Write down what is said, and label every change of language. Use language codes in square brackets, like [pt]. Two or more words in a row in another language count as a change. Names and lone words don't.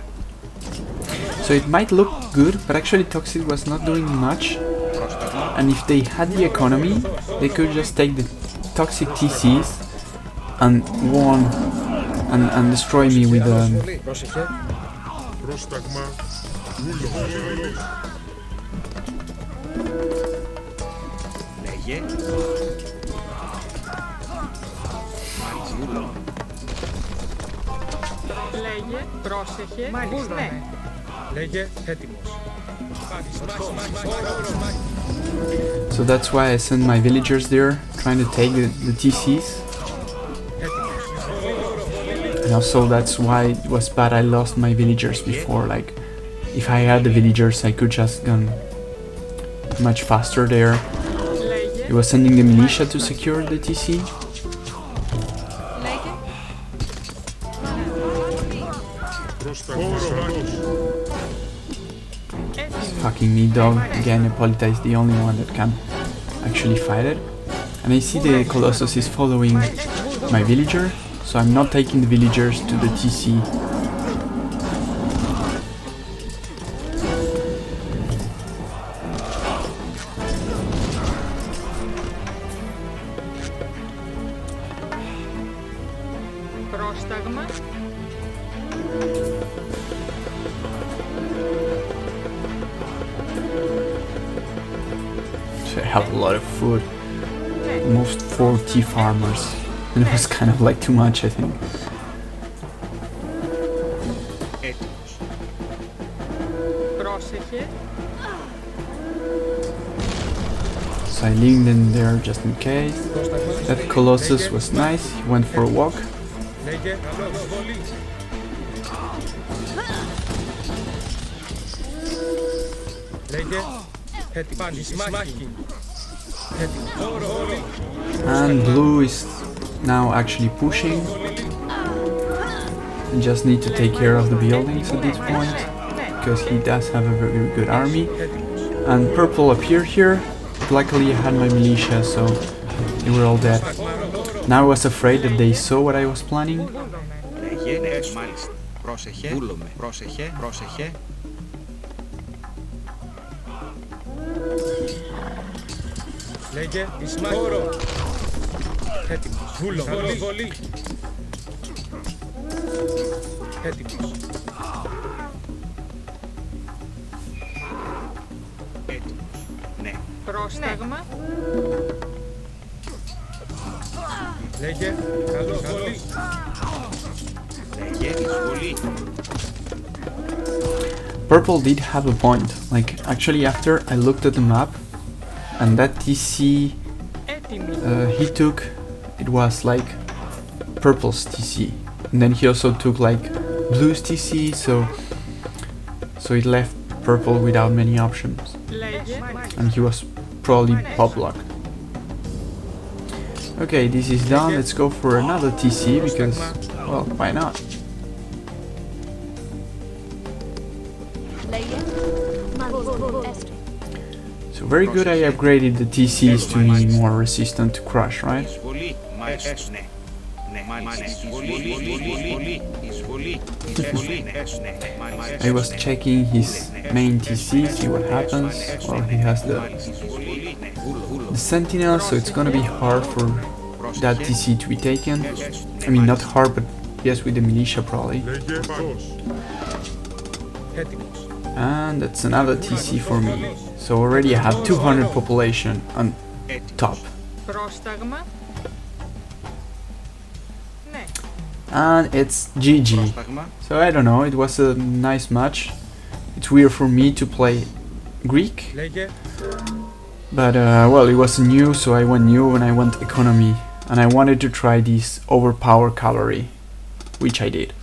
[en] So it might look good, but actually Toxic was not doing much. And if they had the economy, they could just take the Toxic TCs and won and destroy me with [el] Πρόσεχε. Πρόσταγμα. Ούλος. Λέγε. Μάλιστα. Λέγε, πρόσεχε, Μάλιστα. ναι. Λέγε έτοιμος. [en] So that's why I sent my villagers there, trying to take the TCs. And also that's why it was bad I lost my villagers before. Like, if I had the villagers, I could just gone much faster there. [el] Λέγε, [en] He was sending the militia to secure the TC. [el] Λέγε. έτοιμη. [en] Fucking me dog. Again, Hippolyta is the only one that can actually fight it. And I see the Colossus is following my villager, so I'm not taking the villagers to the TC. [el] Πρόσταγμα, [en] So I have a lot of food. Almost 40 farmers. And it was kind of like too much, I think. [el] Έτοιμος. πρόσεχε, [en] So I leave them there just in case. That Colossus was nice. He went for a walk. [el] Λέγε καλός. Λέγε έτοιμος. Μάχη. Έτοιμος. [en] And blue is now actually pushing. I just need to take care of the buildings at this point, because he does have a very good army. And purple appeared here. Luckily I had my militia, so they were all dead. Now I was afraid that they saw what I was planning. [el] Λέγε. Μάλιστα. Πρόσεχε. Βούλομαι. Πρόσεχε. Πρόσεχε. Λέγε Ισμάχη. Έτοιμος. Βούλο. Βολή. Έτοιμος. Έτοιμος. Ναι. πρόσταγμα, Λέγε καλός. Βολή. Λέγε. Εισβολή. [en] Purple did have a point. Like, actually after I looked at the map, and that TC [el] έτοιμη. [en] he took, it was like purple's TC, and then he also took like blue's TC, so it left purple without many options, [el] Λέγε, [en] and he was probably pop locked. Okay, this is done. Let's go for another TC because, well, why not? [el] Λέγε. Έστω. [en] So very good. I upgraded the TCs to be more resistant to crush, right? [el] Εισβολή. Μάλιστα. Ναι. Ναι. Μάλιστα. Εισβολή. Εισβολή. Εισβολή. Εισβολή. Ναι. Μάλιστα. [en] I was checking his main TC, see what happens. Well, he has the sentinel, so it's gonna be hard for that TC to be taken. I mean, not hard, but yes, with the militia probably. [el] Λέγε παρός. Έτοιμος. [en] And that's another TC for me. So already I have 200 population on top. [el] πρόσταγμα, ναι. [en] And it's GG. [el] Πρόσταγμα. [en] So I don't know, it was a nice match. It's weird for me to play Greek, [el] Λέγε [en] but well, it was new, so I went new and I went economy. And I wanted to try this overpower cavalry, which I did.